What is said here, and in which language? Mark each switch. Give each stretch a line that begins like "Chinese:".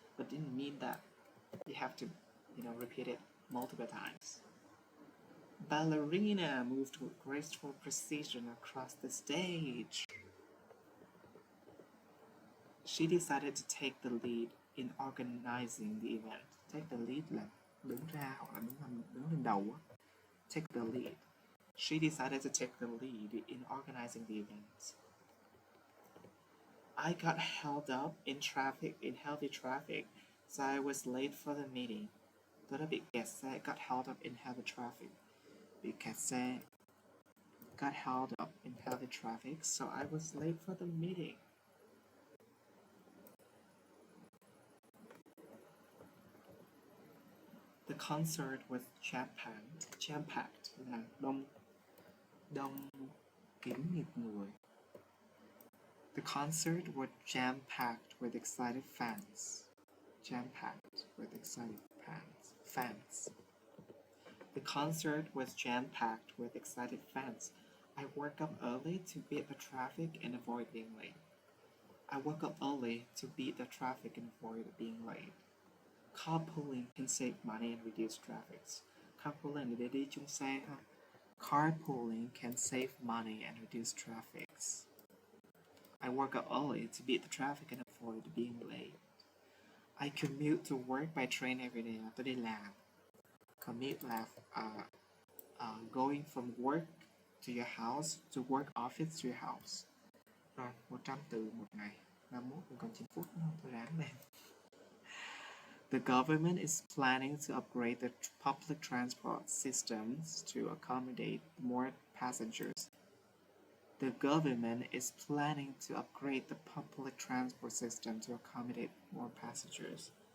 English: But didn't mean that you have to, repeat it multiple times. Ballerina moved with graceful precision across the stage. She decided to take the lead in organizing the event. Take the lead
Vietnamese: là đứng ra hoặc là đứng lên đầu.
English: Take the lead. She decided to take the lead in organizing the event. I got held up in heavy traffic, so I was late for the meeting.
Vietnamese: Tôi đã bị kẹt xe,
English: got held up in heavy traffic.
Vietnamese: Bị kẹt xe,
English: got held up in heavy traffic, so I was late for the meeting. The concert was jam-packed
Vietnamese: là đông kín mịt người.
English: The concert was jam-packed with excited fans. Jam-packed with excited fans. The concert was jam-packed with excited fans. I woke up early to beat the traffic and avoid being late. I woke up early to beat the traffic and avoid being late. Carpooling can save money and reduce traffic.
Vietnamese: Carpooling để đi chung xe ha.
English: Carpooling can save money and reduce traffic. I woke up early to beat the traffic and avoid being late. I commute to work by train every day.
Vietnamese: Tôi đi làm.
English: Commute là going from work to your house, to work office to your house.
Vietnamese: Rồi, 100 từ một ngày. 51 mình còn 9 phút nữa, tôi ráng lên.
English: The government is planning to upgrade the public transport systems to accommodate more passengers. The government is planning to upgrade the public transport system to accommodate more passengers.